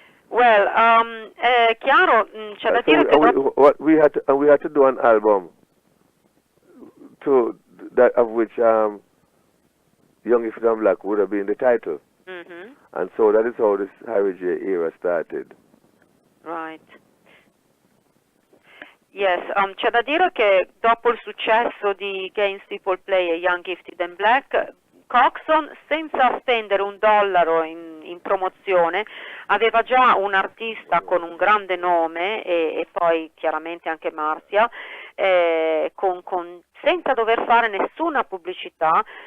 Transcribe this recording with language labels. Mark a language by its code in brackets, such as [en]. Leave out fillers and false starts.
[it] Well, è chiaro, c'è da dire che [en] we had to do an album to that of which Young, Gifford and Black would have been the title. And so that is how this Harry J era started. Right. [it] Yes, c'è da dire che dopo il successo di Games People Play e Young, Gifted and Black, Coxon, senza spendere $1 in promozione, aveva già un artista con un grande nome, e poi chiaramente anche Marcia, senza dover fare nessuna pubblicità.